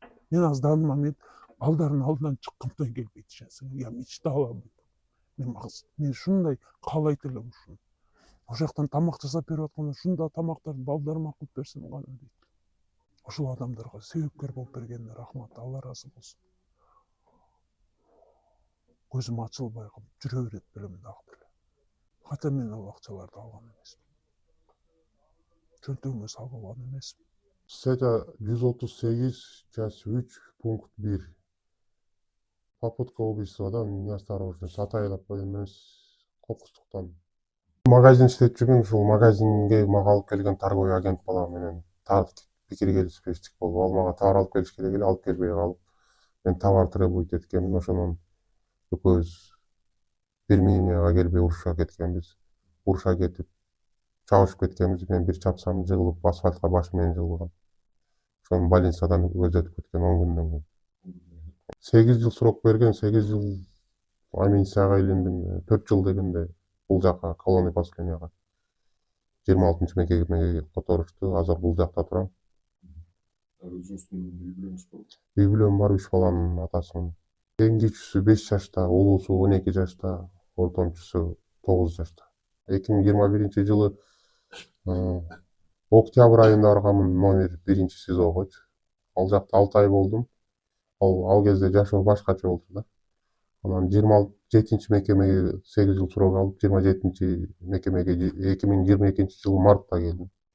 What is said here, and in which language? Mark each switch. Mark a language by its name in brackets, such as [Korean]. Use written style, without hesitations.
[Kyrgyz] Мен азданмын, мен балдардын алдынан чыккымдан келбейт ишенсең. [Russian] Я мечтала [Kyrgyz] мен ушундай каалайт элем ушуну. Ошол жактан тамак жасап берип атканда ушундай тамактарды балдарыма кылып берсем гана дейт. Ошол адамдарга себепкер болуп бергенине рахмат, Алла ыраазы болсун. Көзүм ачылбай калып жүрө берет белем дагы деле. Хотя мен ал акчаларды алган эмесмин. Чөнтөгүмө салып алган эмесмин. [Russian] Статья 138, часть 3, пункт 1. Попытка убийства, да, неосторожность. [Kyrgyz] Атайлап койгон эмес, кокустуктан. Магазин иштеп жүргөн, ушул магазинге мага алып келген торговый агент бала менен пикир келишпештик болуп, ал мага товар алып келиш керек эле, алып келбей калып, мен товар требовать эткенмин, ошонун экөөбүз бир мненияга келбей уруша кеткенбиз. Уруша кетип, чабышып кеткенбиз. Мен бир чапсам жыгылып, асфальтка баш менен жыгылган. Ошону больницадан өзөтүп кеткен 10 күндөн кийин. 8 жыл срок берген, 8 жыл амнистияга илиндим. 4 жыл дегенде бул жака колония поселенияга 26 мекемеге которушту. Азыр бул жакта турам. Өзүңүздүн үй бүлөңүз бар? Үй бүлөм бар, 3 баланын атасымын. Эң кичүүсү 5 жашта, улуусу 12 жашта, ортомчусу 9 жашта. 2021 жылы октябрь айында барганмын, номер 1 СИЗОгочу. Ал жакта 6 ай болдум. Ал кезде жашоо башкача болду да. Анан 27 мекемеге 8 жыл срок алып, 27 мекемеге 2022 жылы мартта келдим.